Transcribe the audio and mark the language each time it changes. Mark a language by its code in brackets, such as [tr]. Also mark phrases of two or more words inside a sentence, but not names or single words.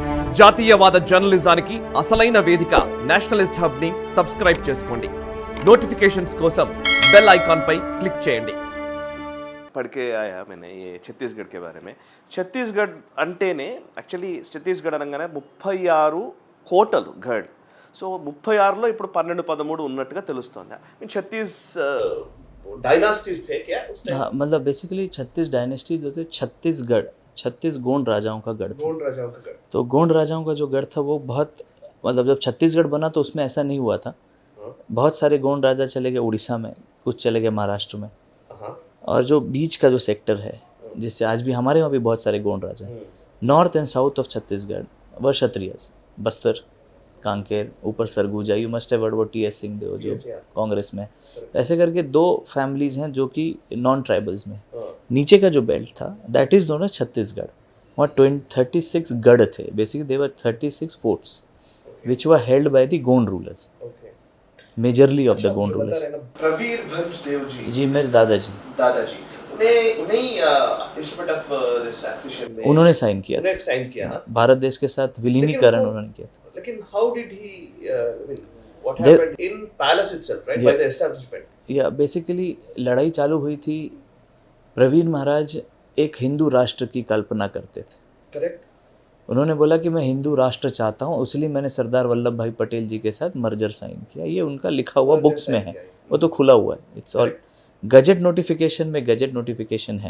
[te] జాతీయవాద జర్నలిజానికి అసలైన వేదిక నేషనలిస్ట్ హబ్ ని సబ్స్క్రైబ్ చేసుకోండి. నోటిఫిकेशंस కోసం [en] bell icon [te] పై క్లిక్ చేయండి. [hi] पढ़ के आया मैंने ये छत्तीसगढ़ के बारे में. [te] छत्तीसगढ़ अंटेने एक्चुअली छत्तीसगढ़ అనగానే 36 కోటలు గఢ్. సో 36లో ఇప్పుడు 12 13 ఉన్నట్టుగా తెలుస్తోంది. [hi] छत्तीस डायनास्टीज थे क्या उस टाइम? हाँ, मतलब बेसिकली 36 डायनेस्टीज जो थे छत्तीसगढ़ 36 गोंड राजाओं का गढ़ था. गोंड राजाओं का गढ़. तो गोंड राजाओं का जो गढ़ था वो बहुत मतलब जब छत्तीसगढ़ बना तो उसमें ऐसा नहीं हुआ था. बहुत सारे गोंड राजा चले गए उड़ीसा में, कुछ चले गए महाराष्ट्र में, और जो बीच का जो सेक्टर है जिससे आज भी हमारे वहाँ भी बहुत सारे गोंड राजा हैं. [en] North and south of Chhattisgarh were Kshatriyas, बस्तर, कांकेर, ऊपर सरगुजा. You must have heard about T.S. [hi] सिंहदेव जो कांग्रेस में. ऐसे करके 2 फैमिलीज हैं जो कि [en] non tribals [hi] में. नीचे का जो बेल्ट था [en] that is known as Chhattisgarh. [hi] वहाँ 36 गढ़ थे. [en] Basically they were 36 forts which were held by the Gond rulers, majorly of the Gond rulers. [hi] प्रवीर भंज देव जी मेरे दादाजी उन्हें [en] instrument of this accession [hi] में उन्होंने साइन किया था. उन्हें साइन किया ना. भारत देश के साथ विलीनीकरण उन्होंने किया था. [en] लेकिन how did he what happened in palace itself, right? By the establishment. [hi] या बेसिकली लड़ाई चालू हुई थी. प्रवीण महाराज एक हिंदू राष्ट्र की कल्पना करते थे. करेक्ट. उन्होंने बोला कि मैं हिंदू राष्ट्र चाहता हूँ, इसलिए मैंने सरदार वल्लभ भाई पटेल जी के साथ [en] merger sign [hi] किया. ये उनका लिखा हुआ बुक्स में है, वो तो खुला हुआ है. [en] it's all gazette notification [hi] में [en] gazette notification [hi] है.